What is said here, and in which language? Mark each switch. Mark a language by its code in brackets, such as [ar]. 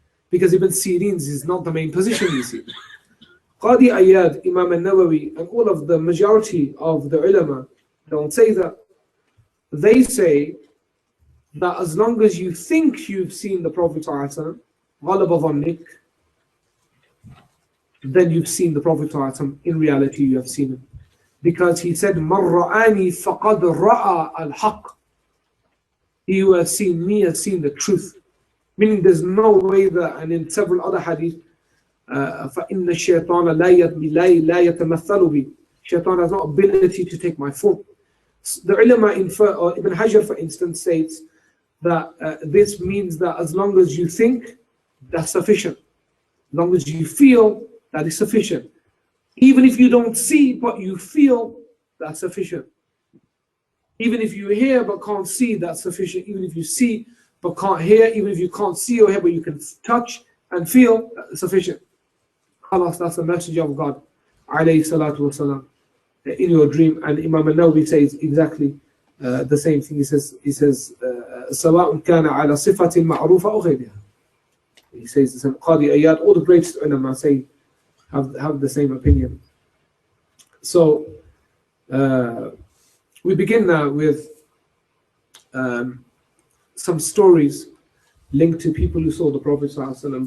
[en] Because Ibn Sirin's is not the main position, you see. Qadi Ayyad, Imam al-Nawawi, and all of the majority of the ulama don't say that. They say that as long as you think you've seen the Prophet ﷺ, [ar] غَلَبَ ظَنِّكَ, [en] then you've seen the Prophet ﷺ. In reality, you have seen him. Because he said, [ar] مَنْ رَآنِي فَقَدْ رَأَى الْحَقِّ. [en] He who has seen me has seen the truth. Meaning there's no way that, and in several other hadith, [ar] فَإِنَّ الشَّيْطَانَ لَا يَتَمَثَّلُ بِي. [en] Shaitan has no ability to take my form. The ulama infer, or Ibn Hajar for instance states that this means that as long as you think, that's sufficient. As long as you feel, that is sufficient. Even if you don't see but you feel, that's sufficient. Even if you hear but can't see, that's sufficient. Even if you see but can't hear, even if you can't see or hear but you can touch and feel, that's sufficient. Khalas, that's the Messenger of God alayhi salatu wasalam in your dream. And Imam al-Nawawi says exactly the same thing. He says [ar] سواء كان على صفة معروفة أو غيرها. [en] He says the same. Qadi Ayyad, all the greatest ulama say have the same opinion. So we begin now with some stories linked to people who saw the Prophet ﷺ.